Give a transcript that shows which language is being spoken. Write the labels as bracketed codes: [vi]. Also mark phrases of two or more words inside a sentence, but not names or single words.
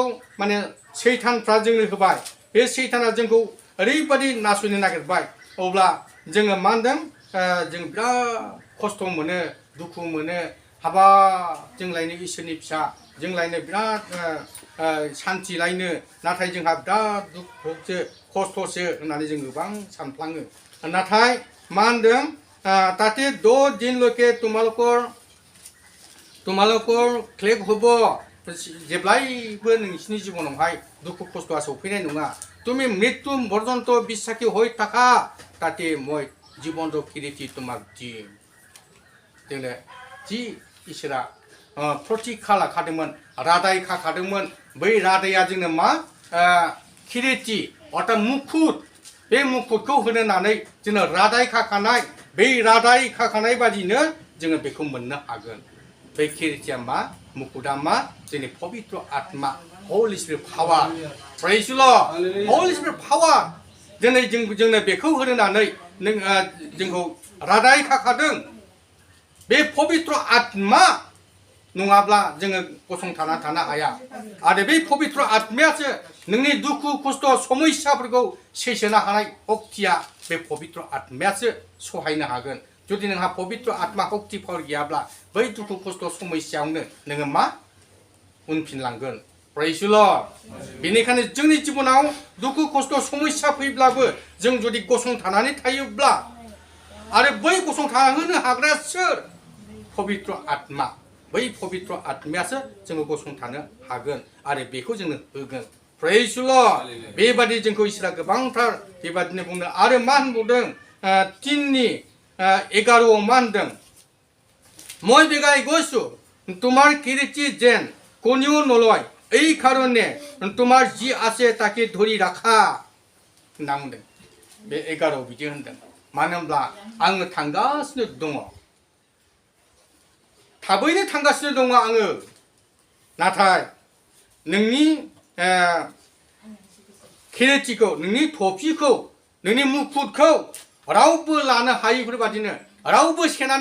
[brx] माने सैतानफ्रा जोंनो होबाय बे सैताना जोंखौ ओरैबादि नासयनो नागिरबाय अब्ला जोङो मा होनदों जों बिराद खस्थ' मोनो दुखु मोनो हाबा जों लायनो इसोरनि फिसा जों लायनो बिराद शान्ति लायनो नाथाय जोंहा बिराद दुखुसो खस्थ'सो होननानै जों गोबां सानफ्लाङो नाथाय मा होनदों [as] তাতে 10 দিনলৈকে তোমালোকৰ ক্লেশ হ'ব [brx] जेब्लायबो नोंसिनि जिबनावहाय दुखु खस्थ'आ सफैनाय नङा [as] তুমি মৃত্যু পৰ্যন্ত বিশ্বাসী হৈ থাকা তাতে মই জীবন ৰূপ কিৰীটি তোমাক দিম [brx] जोंनो जि इसोरा प्रतिखा लाखादोंमोन रादाय खाखादोंमोन बै रादाया जोंनो मा किरीटि अर्थात मुकुट बे मुकुटखौ होनो होननानै जोंनो रादाय खाखानाय बै रादाय खाखानाय बादिनो जोङो बेखौ मोननो हागोन बै किरीटिया मा मुकुटा मा जोंनि पवित्र आत्मा [en] Holy Spirit power praise the Lord Holy Spirit [brx] power जोंनो बेखौ होनो होननानै जोंखौ रादाय खाखादों बे पवित्र आत्मा नङाब्ला जोङो गसंथाना थानो हाया आरो बे पवित्र आत्मायासो नोंनि दुखु खस्थ' समस्याफोरखौ सैसोनो हानाय शक्तिया बे पवित्र आत्मायासो सहायनो हागोन जुदि नोंहा पवित्र आत्मा शक्तिफोर गैयाब्ला बै दुखु खस्थ' समस्यायावनो नोङो मा उनफिनलांगोन [en] praise the Lord [brx] बेनिखायनो जोंनि जिबनाव दुखु खस्थ' समस्या फैब्लाबो जों जुदि गसंथानानै थायोब्ला आरो बै गसंथाहोनो हाग्राया सोर पवित्र आत्मा बै पवित्र आत्मायासो जोङो गसंथानो हागोन आरो बेखौ जोंनो होगोन [en] praise the Lord [brx] बेबादि जोंखौ इसोरा गोबांथार बेबादिनो बुंदों आरो मा होनबावदों [as] 3:11 [brx] मा होनदों [as] মই বেগাই গৈছো তোমাৰ কিৰীটি যেন কোনেও নলয় এই কারণে তোমার যি আছে তাকে ধরি রাখা [brx] होनना बुंदों बे 11 बिदि होनदों मानो होनब्ला आङो थांगासिनो दङ थाबैनो थांगासिनो दङ आङो नाथाय नोंनि किरीटिखौ नोंनि टफिखौ नोंनि मुकुटखौ रावबो लानो हायैफोर बादिनो रावबो सेनानै